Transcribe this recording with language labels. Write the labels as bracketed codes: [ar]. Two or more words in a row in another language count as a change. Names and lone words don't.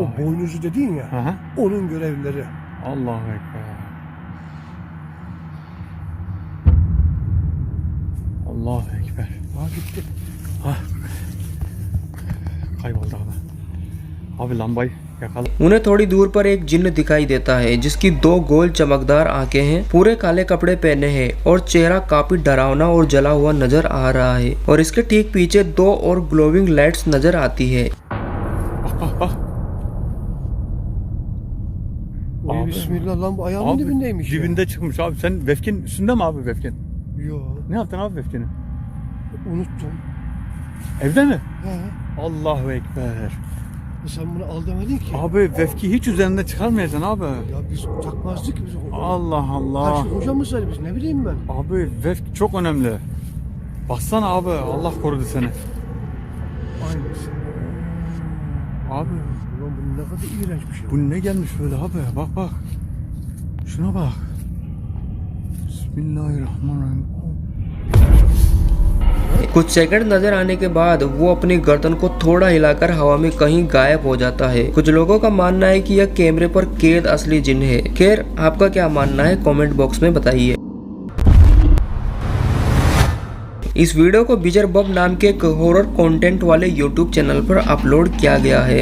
[tr] O boynuzu dediğin ya. Aha. Onun görevlileri. [ar] الله أكبر. الله أكبر. [tr] Gitti. Kayboldu abi. Abi lambayı yakala. [hi] उन्हें थोड़ी दूर पर एक जिन्न दिखाई देता है, जिसकी 2 गोल चमकदार आंखें हैं, पूरे काले कपड़े पहने हैं और चेहरा काफी डरावना और जला हुआ नजर आ रहा है। और इसके ठीक पीछे 2 और [en] glowing lights [hi] नजर आती है। [tr] Bak. Oy Abi. bismillah lan bu ayağımın dibindeymiş ya. Dibinde çıkmış abi. Sen Vefkin üstünde mi abi Vefkin? Yo. Ne yaptın abi Vefkin'i? Unuttum. Evde mi? He. [ar] الله أكبر. [tr] Sen bunu al demedin ki. Abi Vefki hiç üzerinde çıkarmayacaksın abi. Ya biz takmazdık ki biz. Allah Allah. Karşı hocamız var biz, ne bileyim ben. Abi Vefki çok önemli. Baksana abi, Allah korudu seni. Aynısı. Abi Ulan bu ne kadar iğrenç bir şey. bu ne gelmiş böyle abi, bak. Şuna bak. Bismillahirrahmanirrahim. [hi] कुछ सेकंड नजर आने के बाद वो अपनी गर्दन को थोड़ा हिलाकर हवा में कहीं गायब हो जाता है। कुछ लोगों का मानना है कि यह कैमरे पर कैद असली जिन्न है। खैर, आपका क्या मानना है [en] comment box [hi] में बताइए। इस वीडियो को बिजर बब नाम के एक [en] horror content [hi] वाले [en] YouTube channel [hi] पर अपलोड किया गया है।